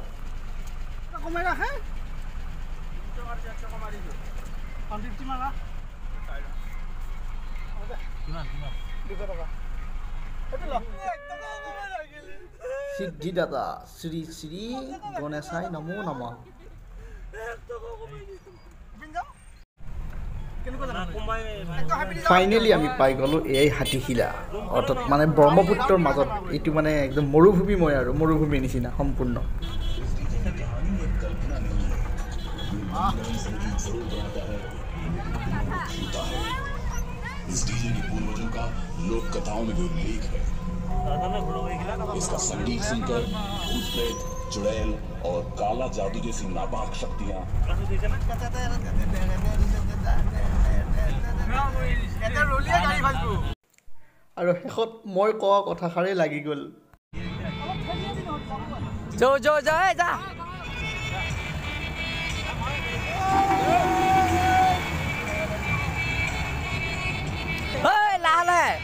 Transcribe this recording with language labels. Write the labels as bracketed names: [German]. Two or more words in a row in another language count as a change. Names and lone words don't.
[Assamese] সিদ্ধি দাদা শ্ৰী শ্ৰী গণেশাই নমো নমঃ। ফাইনেলি আমি পাই গলো এই হাতীশিলা অৰ্থাৎ মানে ব্ৰহ্মপুত্ৰৰ মাজত। এইটো মানে একদম মৰুভূমিময় আৰু মৰুভূমিৰ নিচিনা সম্পূৰ্ণ। [Hindi] इस डीजे के पूर्वजों का लोक कथाओं में भी उल्लेख है। इसका संगीत सुनकर भूत प्रेत, चुड़ैल और काला जादू जैसी नापाक शक्तियां [Assamese] আৰু শেষত মই কোৱা কথাষাৰেই লাগি গ'ল। যা লাহে